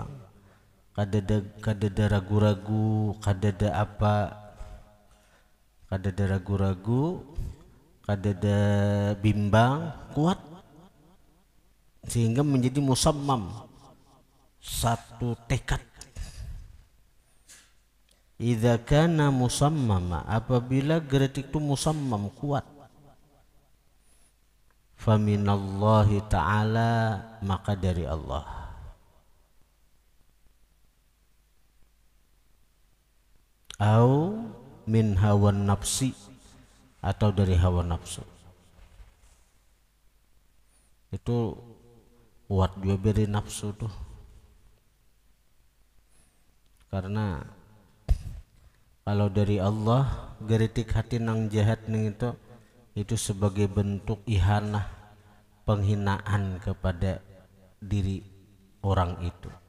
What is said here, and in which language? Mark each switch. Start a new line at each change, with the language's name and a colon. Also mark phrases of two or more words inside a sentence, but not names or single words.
Banjar: Kadada ragu-ragu, kadada ragu-ragu, kadada bimbang, kuat sehingga menjadi musammam, satu tekad.
Arabic: إذا كان مصمما,
Indonesian: apabila geritik itu musammam, kuat,
Arabic: فمن الله تعالى,
Indonesian: maka dari Allah.
Arabic: أو من هوى النفس,
Indonesian: atau dari hawa nafsu.
Banjar: Itu kuat juga dari nafsu tuh, karena kalau dari Allah geritik hati nang jahat ning itu sebagai bentuk ihanah, penghinaan kepada diri orang itu.